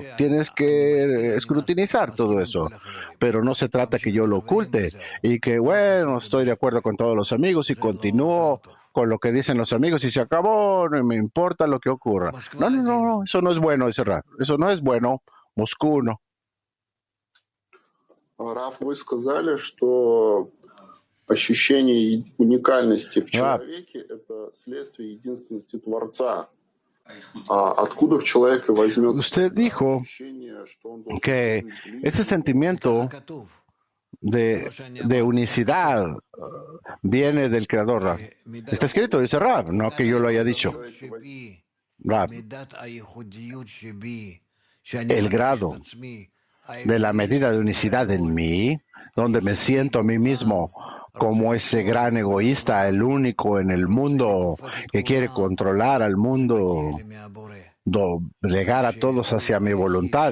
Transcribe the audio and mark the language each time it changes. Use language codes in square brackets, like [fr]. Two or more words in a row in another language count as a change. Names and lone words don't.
[es] Tienes que escrutinizar todo eso. Pero no se trata que yo lo oculte y que, bueno, estoy de acuerdo con todos los amigos y continúo con lo que dicen los amigos y se acabó, no me importa lo que ocurra. No, no, no, no, eso no es bueno, dice Raf. Eso no es bueno. Moscú no. [ru] Раф, вы сказали, что ощущение уникальности в человеке – это следствие единственности Творца. ¿Откуда в человеке возьмется [es] Usted dijo [ru] ощущение, что он должен [es] que [ru] быть [es] ese sentimiento de unicidad viene del Creador, Raf. Está escrito, dice Raf, no que yo lo haya dicho. Raf, el grado de la medida de unicidad en mí, donde me siento a mí mismo como ese gran egoísta, el único en el mundo que quiere controlar al mundo, doblegar a todos hacia mi voluntad.